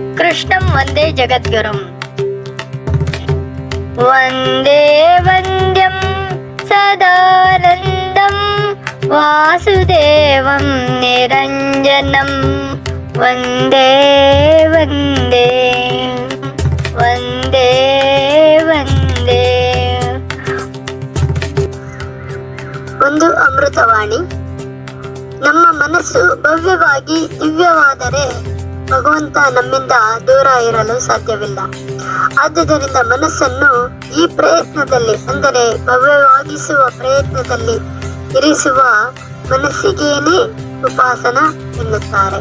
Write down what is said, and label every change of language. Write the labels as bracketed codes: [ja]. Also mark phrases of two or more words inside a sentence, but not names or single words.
[sa] कृष्णं वन्दे जगद्गुरुं। वन्दे वन्द्यं सदानन्दं वासुदेवं निरञ्जनं वन्दे वन्दे वन्दे वन्दे। [kn] ಒಂದು ಅಮೃತವಾಣಿ. ನಮ್ಮ ಮನಸ್ಸು ಭವ್ಯವಾಗಿ ದಿವ್ಯವಾದರೆ ಭಗವಂತ ನಮ್ಮಿಂದ ದೂರ ಇರಲು ಸಾಧ್ಯವಿಲ್ಲ. ಆದುದರಿಂದ ಮನಸ್ಸನ್ನು ಈ ಪ್ರಯತ್ನದಲ್ಲಿ, ಅಂದರೆ ಭವ್ಯವಾಗಿಸುವ ಪ್ರಯತ್ನದಲ್ಲಿ ಇರಿಸುವ ಮನಸ್ಸಿಗೇನೆ ಉಪಾಸನ ಎನ್ನುತ್ತಾರೆ.